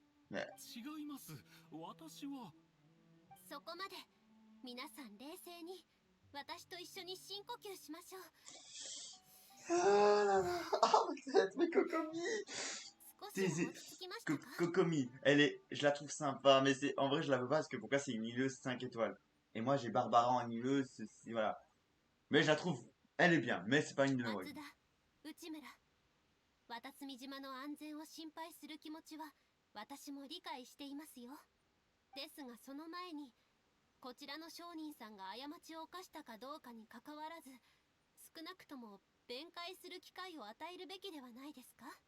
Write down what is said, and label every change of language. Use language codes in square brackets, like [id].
[ja] ね、違います。私は。そこまで皆さん冷静に私と一緒に深呼吸しましょう。 [fr] Ah là là. Ah, mais Kokomi. [ja] 少しは落ち着きましたか？ [fr] Kokomi, elle est... Je la trouve sympa, mais c'est... En vrai, je la veux pas parce que pourquoi c'est une hileuse 5 étoiles. Et moi, j'ai Barbara en hileuse, voilà. Mais je la trouve... Elle est bien, mais c'est pas une de mes [ja] 松田、内村、渡積島の安全を心配する気持ちは私も理解していますよ。ですがその前にこちらの商人さんが過ちを犯したかどうかにかかわらず、少なくとも弁解する機会を与えるべきではないですか？